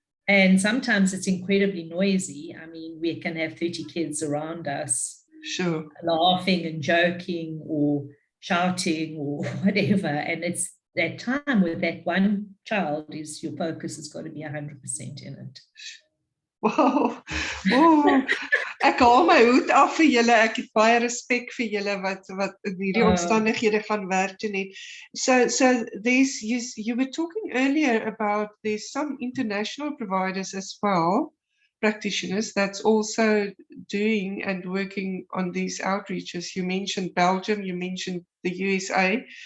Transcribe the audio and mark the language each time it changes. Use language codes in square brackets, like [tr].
[en] And sometimes it's incredibly noisy. I mean, we can have 30 kids around us, Sure, laughing and joking or shouting or whatever. And it's that time with that one child is your focus has got to be 100% in it. [af] Wow. Oh, ek haal my hoed af vir julle. Ek het baie respek vir julle wat in hierdie omstandighede gaan werk, Jeanette. [en] So there's you were talking earlier about there's some international providers as well, practitioners that's also doing and working on these outreaches. You mentioned Belgium, you mentioned the USA.